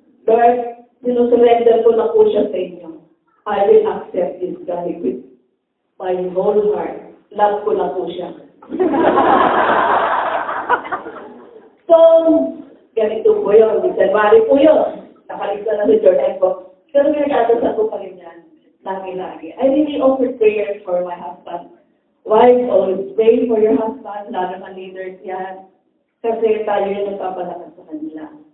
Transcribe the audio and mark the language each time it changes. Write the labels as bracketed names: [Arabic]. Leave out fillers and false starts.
[Filipino] Lord, sinusurrender ko na po siya sa inyo. [English] I will accept this guy with my whole heart. [Filipino] Love ko na po siya. So, ganito po yun. January po yun. Nakalista na sa journal ko. Pero may nagdadasal ko pa rin yan. Lagi-lagi. [English] I really offer prayers for my husband. Wives, always pray for your husband. [Filipino] Lalo na leaders yan. Kasi tayo yung nagpapalakas sa kanila.